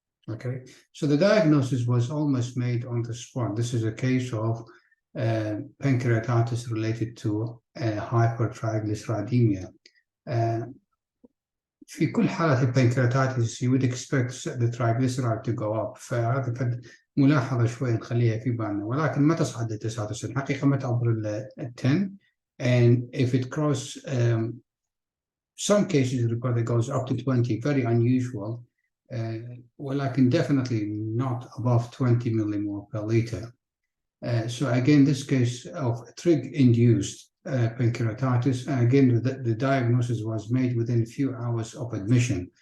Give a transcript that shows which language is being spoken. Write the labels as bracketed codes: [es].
[en] Okay, so the diagnosis was almost made on the spot. This is a case of pancreatitis related to hypertriglyceridemia. [ar] في كل حالة البنكرياتايتس [en] you would expect the triglyceride to go up. [ar] فهذا قد ملاحظة شوية نخليها في بالنا، ولكن ما تصعد ل 99 حقيقة، ما تعبر ال 10. [en] And if it cross some cases report it goes up to 20, very unusual. [ar] ولكن [en] definitely not above 20 millimole per liter. So again, this case of trig-induced pancreatitis, again, the diagnosis was made within a few hours of admission.